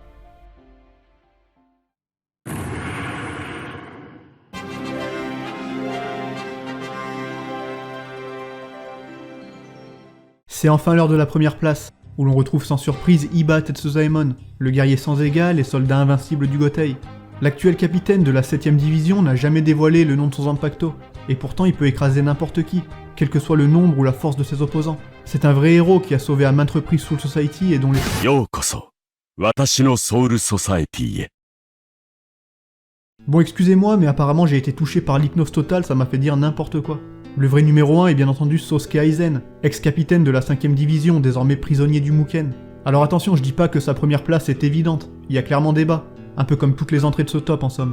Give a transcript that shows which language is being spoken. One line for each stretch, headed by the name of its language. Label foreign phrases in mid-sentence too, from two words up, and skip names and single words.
French: C'est enfin l'heure de la 1ère place, où l'on retrouve sans surprise Iba Tetsuzaemon, le guerrier sans égal et soldat invincible du Gotei. L'actuel capitaine de la 7ème division n'a jamais dévoilé le nom de son Zanpakuto, et pourtant il peut écraser n'importe qui, quel que soit le nombre ou la force de ses opposants. C'est un vrai héros qui a sauvé à maintes reprises Soul Society et dont les...
Japanese: ようこそ、私のソウルソサエティへ。
French: Bon, excusez-moi, mais apparemment j'ai été touché par l'hypnose totale, ça m'a fait dire n'importe quoi. Le vrai numéro 1 est bien entendu Sosuke Aizen, ex-capitaine de la 5ème division, désormais prisonnier du Muken. Alors attention, je dis pas que sa première place est évidente, il y a clairement débat, un peu comme toutes les entrées de ce top en somme.